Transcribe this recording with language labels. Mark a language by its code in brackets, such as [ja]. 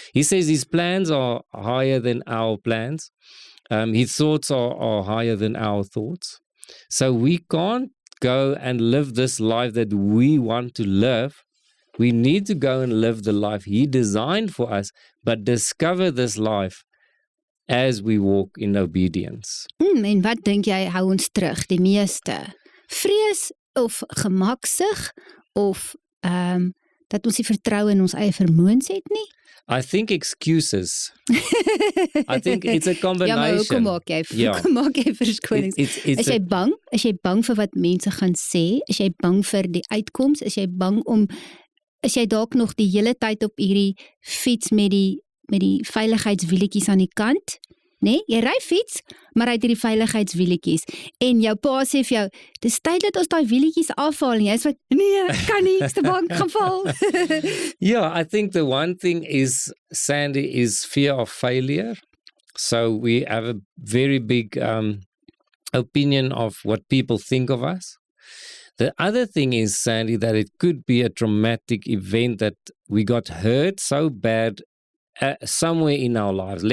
[en] He says His plans are higher than our plans. His thoughts are higher than our thoughts. So we can't go and live this life that we want to live. We need to go and live the life He designed for us, but discover this life as we walk in obedience. [af] En wat dink jy hou ons terug die meeste? Vrees of gemaksig of dat ons nie vertrou in ons eie vermoëns het nie? [en] I think excuses. I think it's a combination. [af] Ja, maar hoekom maak jy verskonings? Is jy bang? Is jy bang vir wat mense gaan sê? Is jy bang vir die uitkoms? Is jy dalk nog die hele tyd op hierdie fiets met die veiligheidswielietjies aan die kant? Nee, jy ry fiets, maar hy het hierdie veiligheidswielietjies. En jou pa sê vir jou, dis tyd dat ons daai wielietjies afhaal. En jy sê, nee, kan nie, ek's te bang gaan val. [en] Yeah, I think the one thing is, Sandy, is fear of failure. So we have a very big opinion of what people think of us. The other thing is, Sandy, that it could be a traumatic event that we got hurt so bad somewhere in our lives.